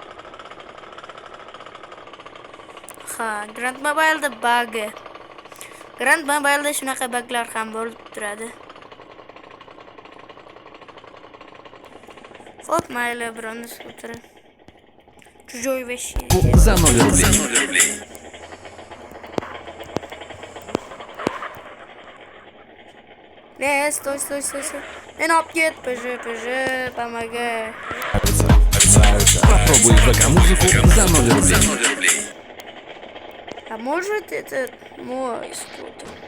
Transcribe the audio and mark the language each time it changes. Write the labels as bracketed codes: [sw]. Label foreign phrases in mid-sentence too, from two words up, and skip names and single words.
[uz] Grand Mobile'da bug. Grand Mobile'da shunaqa buglar ham bo'lib turadi. Xo'p, mayli, birovni skuter. [ru] Чужой вещи. За 0 рублей. Стой. [uz] Мeni olib ket, PJ, [ru] помогай. Попробуй ВК-музыку за 0 рублей. А может это мой скутер?